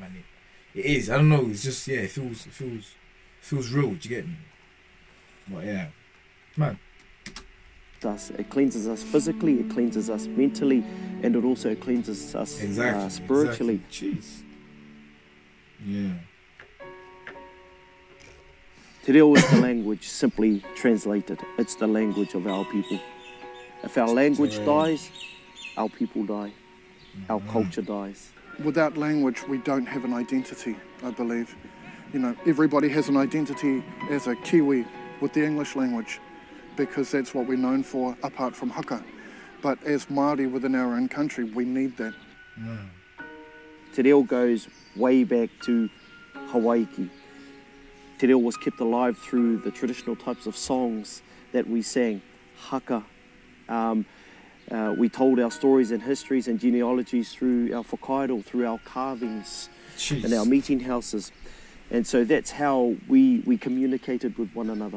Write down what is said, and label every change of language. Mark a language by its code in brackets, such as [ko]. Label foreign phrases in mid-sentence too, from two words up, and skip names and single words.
[en] And it is. I don't know. It's just, yeah, it feels real. Do you get me? But yeah, man. It cleanses us physically, it cleanses us mentally, and it also cleanses us spiritually. Exactly. Jeez. Yeah. Te reo is the language, simply translated. It's the language of our people. If our language dies, our people die. Our culture dies. Without language, we don't have an identity, I believe. You know, everybody has an identity as a Kiwi with the English language, because that's what we're known for, apart from haka. But as Māori within our own country, we need that. Te reo goes way back to Hawaii. Te reo was kept alive through the traditional types of songs that we sang. Haka. We told our stories and histories and genealogies through our whakairo, through our carvings and our meeting houses. And so that's how we communicated with one another.